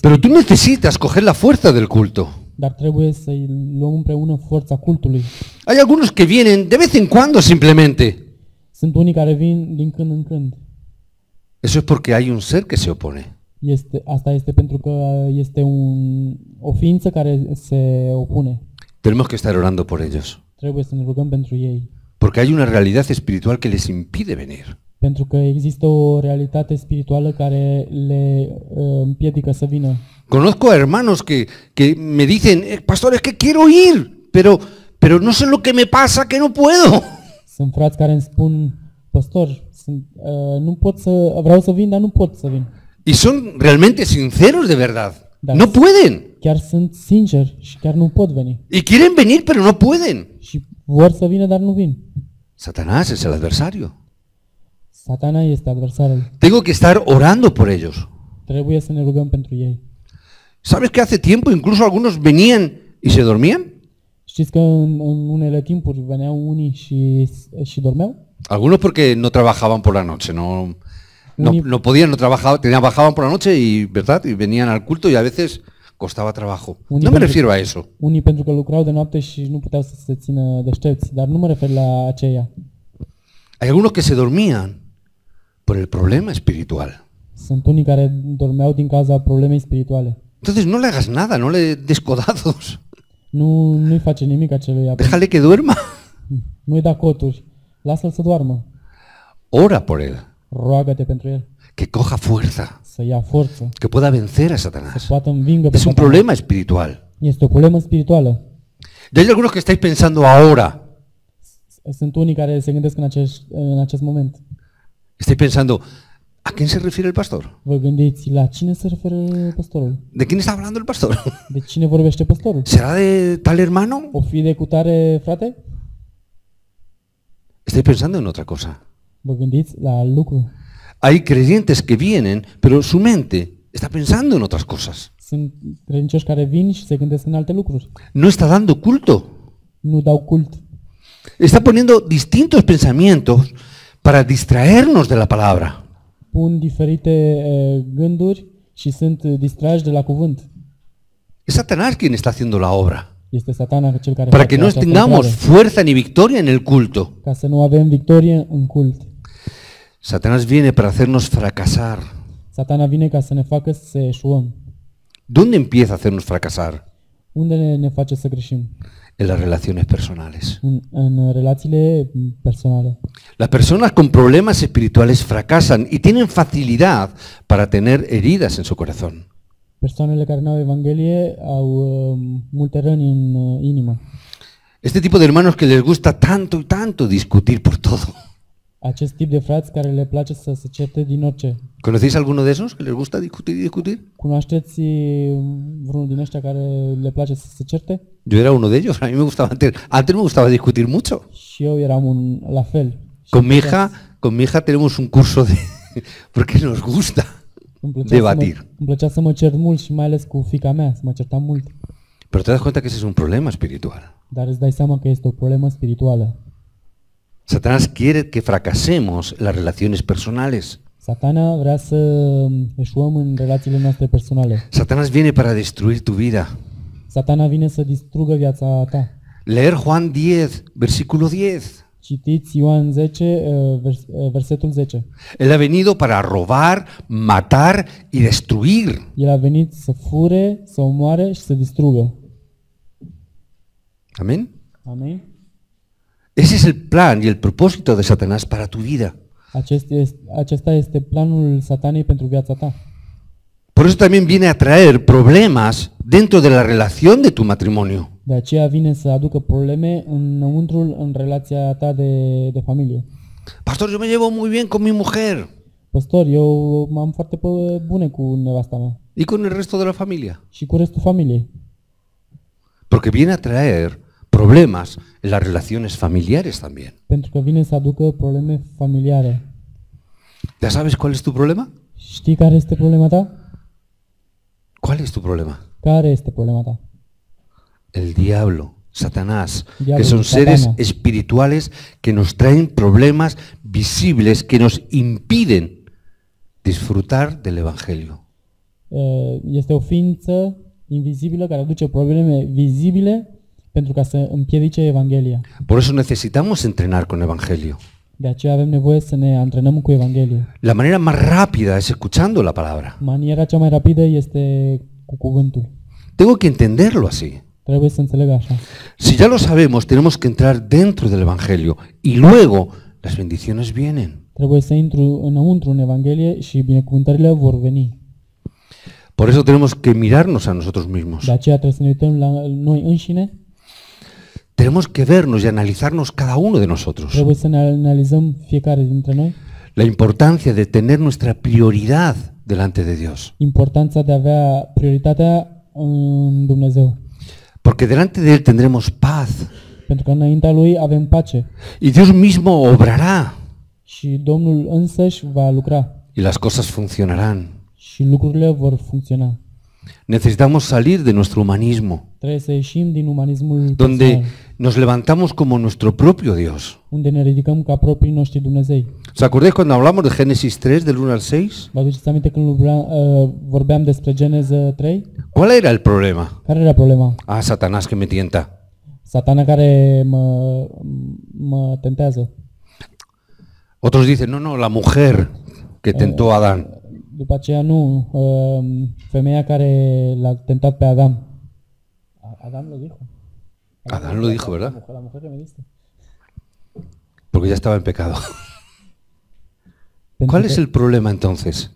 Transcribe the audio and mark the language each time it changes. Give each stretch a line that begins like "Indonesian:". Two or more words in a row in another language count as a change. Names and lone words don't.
Spanish: Pero tú necesitas coger la fuerza del culto.
Romanian: dar trebuie să luăm împreună forța cultului.
Spanish: Hay algunos que vienen de vez en cuando simplemente.
Romanian: Sunt unii care vin din când în când.
Spanish: Eso es porque hay un ser que se opone.
Romanian: Asta este pentru că este o ființă care se opune.
Spanish: Tenemos que estar orando por ellos.
Romanian: Trebuie să ne rugăm pentru ei.
Spanish: Porque hay una realidad espiritual que les impide venir.
Romanian: Pentru că există o realitate spirituală care le împiedică să vină.
Spanish: Conozco a hermanos que me dicen, pastor, es que quiero ir, pero no sé lo que me pasa, que no puedo.
Romanian: Sunt frați care îmi spun, păstor, nu pot vreau să vin, dar nu pot să vin.
Spanish: Y son realmente sinceros de verdad.
Romanian: Da.
Spanish: No pueden.
Romanian: Chiar sunt sinceri și chiar nu pot veni.
Spanish: Y quieren venir, pero no pueden.
Romanian: Și vor să vină, dar nu vin.
Spanish: Satanás es el adversario.
Romanian: Satana este adversarul.
Spanish: Tengo que estar orando por ellos.
Romanian: Trebuie să ne rugăm pentru ei.
Spanish: ¿Sabes que hace tiempo incluso algunos venían y se dormían?
Romanian: Știți că în unele timpuri veneau unii și dormeau?
Spanish: Algunos porque no trabajaban por la noche, no podían, no trabajaban, trabajaban por la noche y, ¿verdad? Y venían al culto y a veces costaba trabajo. No me refiero a eso.
Romanian: Unii pentru că lucrau de noapte și nu puteau să se țină deștepți, dar nu mă refer la aceia.
Spanish: Hay algunos que se dormían por el problema espiritual.
Romanian: Sunt unii care dormeau din cauza problemei spirituale.
Spanish: Entonces no le hagas nada, no le des codazos.
Romanian: Nu-i face nimic aceluia.
Spanish: Déjale que duerma.
Romanian: Nu-i da coturi. Lasă-l să doarmă.
Spanish: Ora por él.
Romanian: Roagă-te pentru el.
Spanish: Que coja fuerza.
Romanian: Să ia forță.
Spanish: Que pueda vencer a
Romanian: Să
Spanish: Satanás.
Romanian: poată învingă pe
Spanish: Es un
Romanian: Satana.
Spanish: problema espiritual.
Romanian: Este o problemă spirituală.
Spanish: Y hay algunos que estáis pensando ahora.
Romanian: Sunt unii care se gândesc în acest moment.
Spanish: Estáis pensando, ¿a quién se refiere el pastor?
Romanian: Vă gândiți la cine se referă păstorul?
Spanish: ¿De quién está hablando el pastor?
Romanian: De cine vorbește păstorul?
Spanish: ¿Será de tal hermano?
Romanian: O fi de cutare, frate?
Spanish: Estáis pensando en otra cosa.
Romanian: Vă gândiți la alt lucru.
Spanish: Hay creyentes que vienen, pero su mente está pensando en otras cosas.
Romanian: Sunt credincioși care vin și se gândesc în alte lucruri.
Spanish: No está dando culto.
Romanian: Nu dau cult.
Spanish: Está poniendo distintos pensamientos para distraernos de la palabra.
Romanian: Pun diferite gânduri și sunt distrași de la cuvânt.
Spanish: Es Satanás quien está haciendo la obra.
Romanian: Este Satana cel care
Spanish: Para
Romanian: face
Spanish: que no
Romanian: această
Spanish: tengamos
Romanian: lucrare,
Spanish: fuerza ni victoria en el culto.
Romanian: ca să nu avem victorie în cult.
Spanish: Satanás viene para hacernos fracasar.
Romanian: Satana vine ca să ne facă să eșuăm.
Spanish: ¿Dónde empieza a hacernos fracasar?
Romanian: Unde ne face să greșim?
Spanish: En las relaciones personales.
Romanian: În relațiile personale.
Spanish: Las personas con problemas espirituales fracasan y tienen facilidad para tener heridas en su corazón.
Romanian: Persoanele care nu au Evanghelie au multe răni în inimă.
Spanish: Este tipo de hermanos que les gusta tanto y tanto discutir por todo.
Romanian: Acest tip de frați care le place să se certe din orice.
Spanish: ¿Conocéis alguno de esos que les gusta discutir y discutir?
Romanian: Cunoașteți vreunul din ăștia care le place să se certe?
Spanish: Yo era uno de ellos, a mí me gustaba antes me gustaba discutir mucho.
Romanian: Și eu eram la fel.
Spanish: Con mi hija tenemos un curso de porque nos gusta debatir.
Romanian: Îmi plăcea să mă cert mult și mai ales cu fiica mea, să mă certam mult.
Spanish: Pero te das cuenta que ese es un problema espiritual.
Romanian: Dar îți dai seama că este o problemă spirituală.
Spanish: Satanás quiere que fracasemos en las relaciones personales.
Romanian: Satana vrea să eșuăm în relațiile noastre personale.
Spanish: Satanás viene para destruir tu vida.
Romanian: Satana vine să distrugă viața ta.
Spanish: Leer Juan 10, versículo 10.
Romanian: Citiți Ioan 10, versetul 10.
Spanish: Él a venido para robar, matar y destruir.
Romanian: El a venit să fure, să omoare și să distrugă.
Spanish: Amén.
Romanian: Amen.
Spanish: Ese es el plan y el propósito de Satanás para tu vida.
Romanian: Acesta este planul Satanei pentru viața ta.
Spanish: Por eso también viene a traer problemas dentro de la relación de tu matrimonio.
Romanian: De aceea vine să aducă probleme în relația ta de familie.
Spanish: Pastor, yo me llevo muy bien con mi mujer.
Romanian: Pastor, eu m-am foarte bune cu nevasta mea.
Spanish: ¿Y con el resto de la familia?
Romanian: Și cu restul familiei.
Spanish: Porque viene a traer problemas en las relaciones familiares también.
Romanian: Pentru că vine să aducă probleme familiare.
Spanish: ¿Ya sabes cuál es tu problema?
Romanian: Știi care este problema ta?
Spanish: ¿Cuál es tu problema?
Romanian: Care este problema ta?
Spanish: El diablo, Satanás,
Romanian: Diablo,
Spanish: que son seres
Romanian: Satana.
Spanish: espirituales que nos traen problemas visibles que nos impiden disfrutar del Evangelio.
Romanian: Este o ființă invizibilă care aduce probleme vizibile pentru ca să împiedice Evanghelia.
Spanish: Por eso necesitamos entrenar con Evangelio.
Romanian: De aceea avem nevoie să ne antrenăm cu Evanghelie.
Spanish: La manera más rápida es escuchando la palabra.
Romanian: Maniera cea mai rapidă este cu cuvântul.
Spanish: Tengo que entenderlo así.
Romanian: Trebuie să înțeleg așa.
Spanish: Si ya lo sabemos, tenemos que entrar dentro del Evangelio y luego las bendiciones vienen.
Romanian: Trebuie să intru înăuntru în Evanghelie și binecuvântările vor veni.
Spanish: Por eso tenemos que mirarnos a nosotros mismos.
Romanian: De aceea trebuie să ne uităm la noi înșine.
Spanish: Tenemos que vernos y analizarnos cada uno de nosotros.
Romanian: Trebuie să ne analizăm fiecare dintre noi.
Spanish: La importancia de tener nuestra prioridad delante de Dios.
Romanian: Importanța de a avea prioritatea în Dumnezeu.
Spanish: Porque delante de Él tendremos paz.
Romanian: Pentru că înaintea Lui avem pace.
Spanish: Y Dios mismo obrará.
Romanian: Și Domnul însăși va lucra.
Spanish: Y las cosas funcionarán.
Romanian: Și lucrurile vor funcționa.
Spanish: Necesitamos salir de nuestro humanismo,
Romanian: Trebuie să ieșim din umanismul
Spanish: donde
Romanian: personal,
Spanish: nos levantamos como nuestro propio Dios.
Romanian: unde ne ridicăm ca proprii noștri Dumnezei.
Spanish: ¿Os acordáis cuando hablamos de Génesis 3, del 1 al 6?
Romanian: Vă aduceți aminte când vorbeam despre Geneză 3?
Spanish: ¿Cuál era el problema?
Romanian: Care era problema?
Spanish: Ah, Satanás que me tienta.
Romanian: Satana care mă tentează.
Spanish: Otros dicen, no, no, la mujer que tentó a Adán.
Romanian: După aceea nu, femeia care l-a tentat pe Adam.
Spanish: Adam lo dijo. Adán lo dijo, ¿verdad? La mujer que me diste. Porque ya estaba en pecado.
Romanian: Pentru
Spanish: ¿Cuál
Romanian: că
Spanish: es el problema entonces?